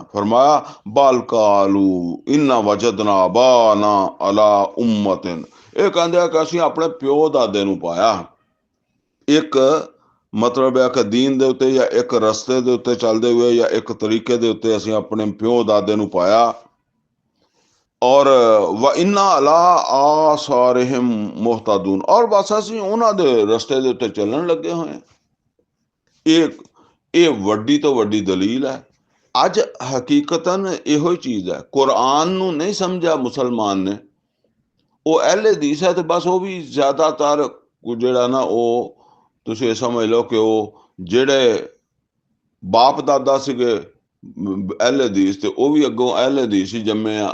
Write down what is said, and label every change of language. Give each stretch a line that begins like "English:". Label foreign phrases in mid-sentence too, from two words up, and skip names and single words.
Punjabi: ਫਰਮਾਇਆ
Arabic: بل قالوا إنا وجدنا آباءنا على أمة,
Punjabi: ਇਹ ਕਹਿੰਦੇ ਆ ਕਿ ਅਸੀਂ ਆਪਣੇ ਪਿਓ ਦਾਦੇ ਨੂੰ ਪਾਇਆ ਇੱਕ, ਮਤਲਬ ਹੈ ਕਿ ਦੀਨ ਦੇ ਉੱਤੇ ਜਾਂ ਇੱਕ ਰਸਤੇ ਦੇ ਉੱਤੇ ਚੱਲਦੇ ਹੋਏ ਜਾਂ ਇੱਕ ਤਰੀਕੇ ਦੇ ਉੱਤੇ ਅਸੀਂ ਆਪਣੇ ਪਿਓ ਦਾਦੇ ਨੂੰ ਪਾਇਆ। और
Arabic: وإنا على آثارهم مهتدون,
Hindi: और बस
Punjabi: ਅਸੀਂ ਉਹਨਾਂ ਦੇ ਰਸਤੇ ਦੇ ਉੱਤੇ ਚੱਲਣ ਲੱਗੇ ਹੋਏ ਹਾਂ। ਇਹ ਵੱਡੀ ਤੋਂ ਵੱਡੀ ਦਲੀਲ ਹੈ। ਅੱਜ ਹਕੀਕਤਨ ਇਹੋ ਹੀ ਚੀਜ਼ ਹੈ। ਕੁਰਾਨ ਨੂੰ ਨਹੀਂ ਸਮਝਿਆ ਮੁਸਲਮਾਨ ਨੇ, ਉਹ ਅਹਿਲੇ ਹਦੀਸ ਹੈ, ਤੇ ਬਸ ਉਹ ਵੀ ਜ਼ਿਆਦਾਤਰ ਜਿਹੜਾ ਨਾ, ਉਹ ਤੁਸੀਂ ਇਹ ਸਮਝ ਲਓ ਕਿ ਉਹ ਜਿਹੜੇ ਬਾਪ ਦਾਦਾ ਸੀਗੇ ਅਹਿਲੇ ਹਦੀਸ, ਤੇ ਉਹ ਵੀ ਅੱਗੋਂ ਅਹਿਲੇ ਹਦੀਸ ਹੀ ਜੰਮੇ ਆ।